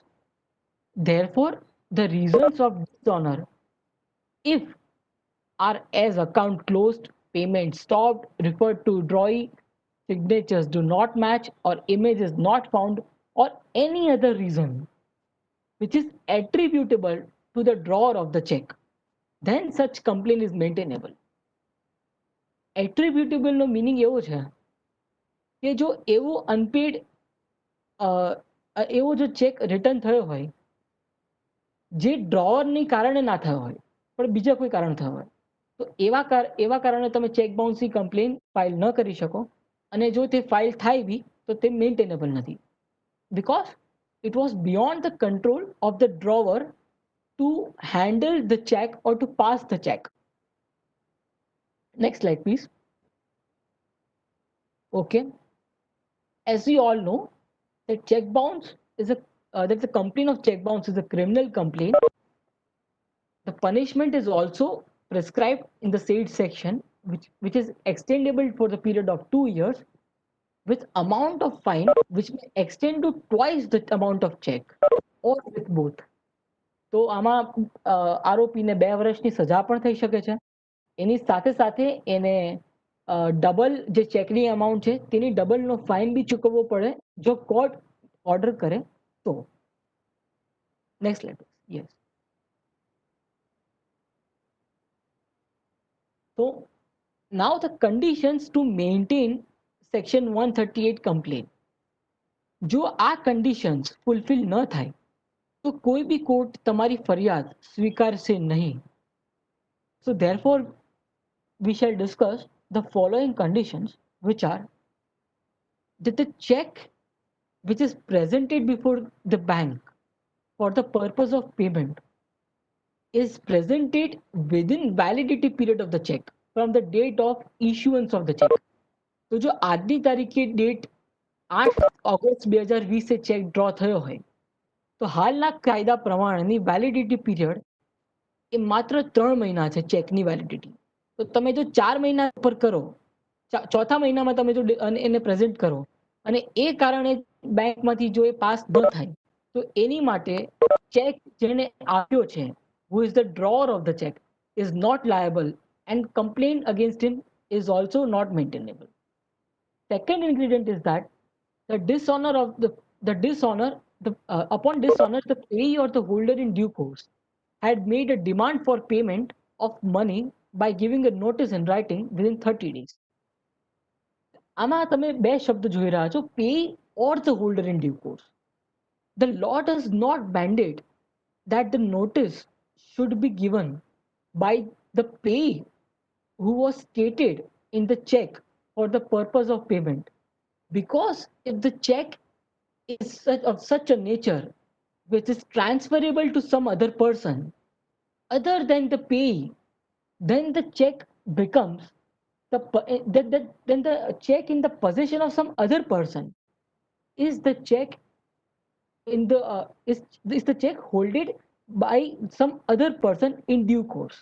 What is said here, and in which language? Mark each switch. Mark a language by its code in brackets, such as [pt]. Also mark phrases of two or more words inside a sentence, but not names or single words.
[en] Therefore, the reasons of dishonor, if are as account closed, payment stopped, referred to drawee, signatures do not match, or image is not found, or any other reason which is attributable to the drawer of the check, then such complaint is maintainable. [gu] Attributable નો meaning એવો છે કે જો એવો અનપેડ એવો જો [en] check return [gu] થયો હોય જે ડ્રોવરની કારણે ના થયો હોય પણ બીજા કોઈ કારણ થયો હોય તો એવા કારણે તમે ચેક બાઉન્સની કમ્પ્લેન ફાઇલ ન કરી શકો અને જો તે ફાઇલ થાય બી તો તે મેન્ટેનેબલ નથી [en] because it was beyond the control of the drawer to handle the check or to pass the check. Next slide, please. Okay. As we all know, that check bounce is that the complaint of check bounce is a criminal complaint. The punishment is also prescribed in the said section, which is extendable for the period of 2 years, with amount of fine which may extend to twice the amount of check or with both. [gu] તો આમાં આરોપીને 2 વર્ષની સજા પણ થઈ શકે છે. એની સાથે સાથે એને ડબલ જે ચેકની અમાઉન્ટ છે તેની ડબલનો ફાઇન બી ચૂકવવો પડે જો કોર્ટ ઓર્ડર કરે તો. [en] Next slide. Yes. So now the conditions to maintain section 138 complaint. [gu] જો આ [en] conditions fulfill [gu] ન થાય તો કોઈ બી કોર્ટ તમારી ફરિયાદ સ્વીકારશે નહીં. [en] So therefore we shall discuss the following conditions, which are that the check which is presented before the bank for the purpose of payment is presented within validity period of the check from the date of issuance of the check. [gu] તો જો આજની તારીખે ડેટ 8 ઓગસ્ટ 2020 એ ચેક ડ્રો થયો હોય તો હાલના કાયદા પ્રમાણેની [en] validity period [gu] એ માત્ર 3 મહિના છે ચેકની વેલિડિટી. તો તમે જો 4 મહિના પર કરો, ચોથા મહિનામાં તમે જો એને પ્રેઝન્ટ કરો અને એ કારણે બેંકમાંથી જો એ પાસ ન થાય તો એની માટે ચેક જેને આપ્યો છે, [en] who is the drawer of the check, is not liable and complaint against him is also not maintainable. Second ingredient is that the dishonor upon dishonor, the payee or the holder in due course had made a demand for payment of money by giving a notice in writing within 30 days. [gu] આમાં તમે બે શબ્દ જોઈ રહ્યા છો, [en] payee or the holder in due course. The law does not mandate that the notice should be given by the payee who was stated in the check for the purpose of payment, because if the check is of such a nature which is transferable to some other person other than the payee, then the check becomes then the check in the possession of some other person is the check in the is the check holded by some other person in due course.